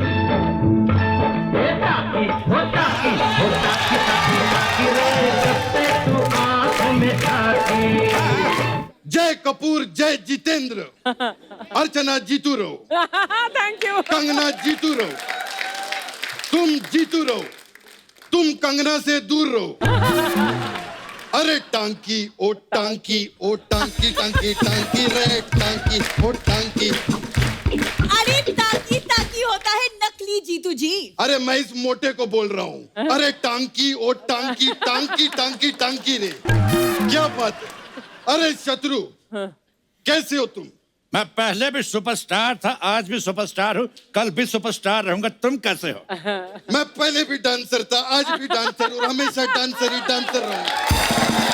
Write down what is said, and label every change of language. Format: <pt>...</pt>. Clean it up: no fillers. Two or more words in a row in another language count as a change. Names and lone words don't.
<hi>जय कपूर, जय जितेंद्र, अर्चना जीतू रहो,</hi> <en>thank you.</en> <hi>कंगना जीतू रहो, तुम जीतू रहो, तुम कंगना से दूर रहो। अरे टांकी ओ टांकी ओ टांकी, टांकी टांकी रे टांकी ओ टांकी। अरे टांकी टांकी होता है नकली जीतू जी। अरे मैं इस मोटे को बोल रहा हूँ। अरे टांकी ओ टांकी, टांकी टांकी टांकी रे। क्या बात है? अरे शत्रु, कैसे हो तुम? मैं पहले भी सुपरस्टार था, आज भी सुपरस्टार हूँ, कल भी सुपरस्टार रहूंगा। तुम कैसे हो? मैं पहले भी डांसर था, आज भी डांसर और हमेशा डांसर ही डांसर रहूंगा।</hi>